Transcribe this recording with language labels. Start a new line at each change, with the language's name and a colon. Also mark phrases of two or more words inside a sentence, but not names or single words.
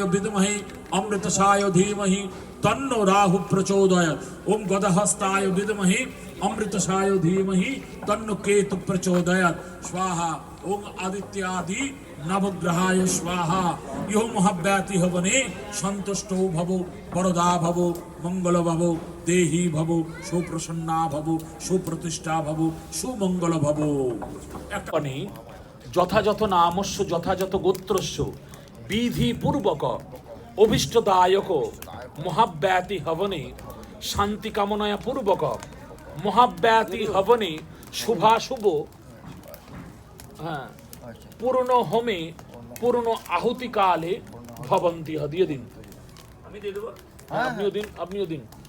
Sanskrit: विद्महे अमृतसाय धीमहि तन्नो राहु प्रचोदयात् ओम गदहस्ताय विद्महे अमृतसाय धीमहि तन्नो केतु प्रचोदयात् स्वाहा ओम आदित्यादि नवग्रहाय स्वाहा यो महाव्याति हवने संतुष्टो भवो वरदा भवो मंगल भवो देही भवो सुप्रसन्ना भवो सुप्रतिष्ठा भवो सुमंगल भवो एकने যথাযথ নামস্য যথাযথ গোত্রস্য বিধি পূর্বক অভিষ্টদায়ক মহাব্যাতি হবনে শান্তি কামনায়া পূর্বক মহাব্যাতি হবনে শুভাশুভ হ্যাঁ পূর্ণ হোমে পূর্ণ আহুতি কালে ভবন্তি
Bangla: দিয়ে দিন আমি দিয়ে দেবো আপনিও দিন